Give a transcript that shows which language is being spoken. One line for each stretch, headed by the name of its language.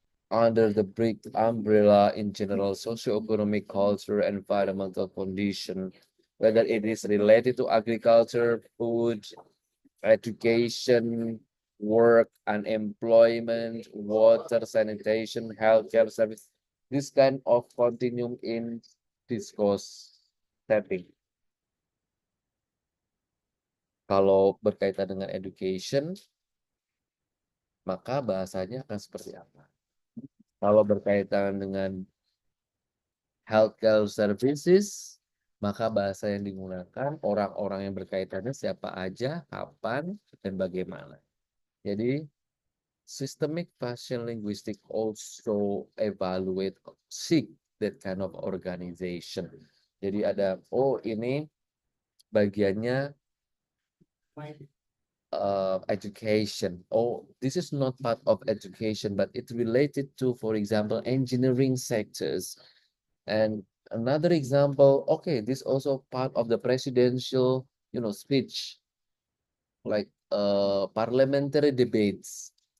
English: under the big umbrella in general socioeconomic, culture, environmental condition, whether it is related to agriculture, food, education, work, unemployment, water, sanitation, healthcare service, this kind of continuum in discourse setting.
Indonesian: Kalau berkaitan dengan education, maka bahasanya akan seperti apa? Kalau berkaitan dengan healthcare services, maka bahasa yang digunakan orang-orang yang berkaitannya siapa aja, kapan, dan bagaimana.
English: Jadi, systemic function linguistic also evaluate, seek that kind of organization.
Indonesian: Jadi ada, ini bagiannya education.
English: This is not part of education, but it's related to, for example, engineering sectors. And another example, okay, this also part of the presidential, speech, like parliamentary debates.